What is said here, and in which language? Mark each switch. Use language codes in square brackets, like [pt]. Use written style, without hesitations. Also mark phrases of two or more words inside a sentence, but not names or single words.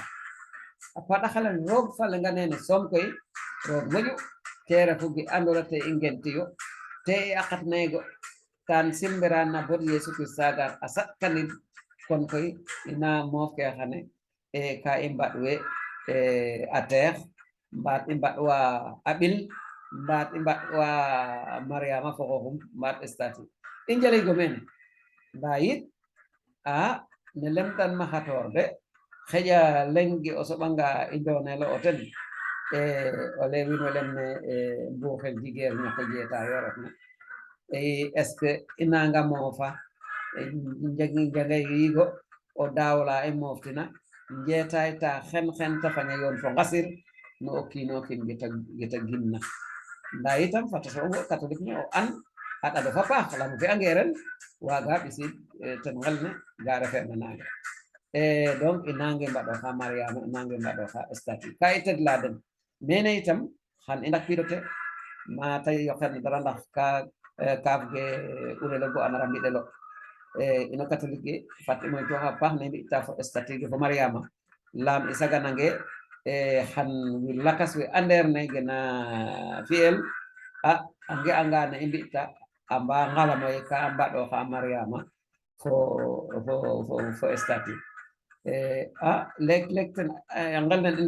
[srr] a paɗaxalen roog falenga nene soom koy roog moƴu te refu ge andona te i ngentiyo te i aqat nego kan simbira na bod Yesu Christ gar a saɗkanid kon koy ina moof ke xane ka i mbaɗ we a teex mbaat i mbaɗ wa a ɓil mbaat i mbaɗ wa Mariama fo xoxum mbaat stati i njaligo mene nda yit ne lemtan ma xator de xeja lengi o soɓanga indonelo o ten o lewino lenne mbuxel jigeer ñako jeeta yorotna [fr] est ce que [srr] inanga moofa jangay yigo o dawla e moftina njeetay ta xen ta faña yoon fo ngasir no o kiino kin geta ginna nda itam fata so catholique ne o an a ɗaɗo fa paax lamu fi ange ren waga ɓisid ten ngelne ga refeerna naga donc i nange mbaɗoxa mariama i nange mbaɗoxa statut ka i tegla den mene itam xan i ndakwidote mata yoqen dara ndax kaaf ge urelo bo a nara mbiɗelo ino catholique ge fat i moytuxa paax ne mbi'ta fo statut ge fo mariama laam i saganange xan wir lakas we andeer ne gena fiyel a nge'anga ne i mbi'ta a mba ngalamoye ka a mbaɗoxa mariama fo statut leeg ten a ngel nen in